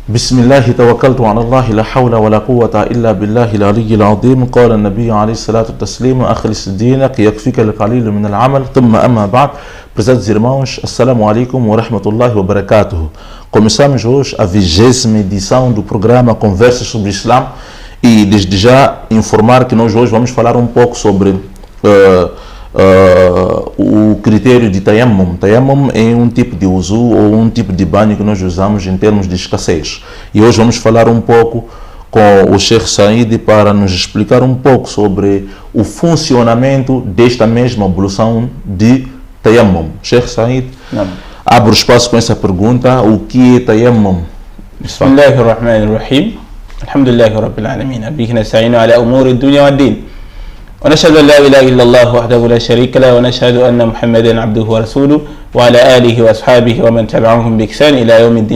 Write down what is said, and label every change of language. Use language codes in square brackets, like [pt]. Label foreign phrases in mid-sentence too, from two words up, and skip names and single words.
[ar] بسم الله توكلت على الله لا حول ولا قوة إلا بالله العلي العظيم. قال النبي عليه الصلاة والتسليم: أخلص دينك يكفيك القليل من العمل. ثم أما بعد. [pt] Prezados irmãos, [ar] السلام عليكم ورحمة الله وبركاته. [pt] Começamos hoje a 20ª edição do programa Conversas sobre Islã e desde já informar que nós hoje vamos falar um pouco sobre o critério de tayammum. Tayammum é um tipo de uso ou um tipo de banho que nós usamos em termos de escassez. E hoje vamos falar um pouco com o Sheikh Said para nos explicar um pouco sobre o funcionamento desta mesma ablução de tayammum. Sheikh Said, abre o espaço com essa pergunta: o que é tayammum? [ar] بسم الله الرحمن الرحيم. الحمد لله رب العالمين. به نستعين على أمور دنيا ودين. ونشهد أن لا إله إلا الله وحده لا شريك له ونشهد أن محمدا عبده ورسوله وعلى آله وأصحابه ومن تبعهم بإحسان إلى يوم الدين.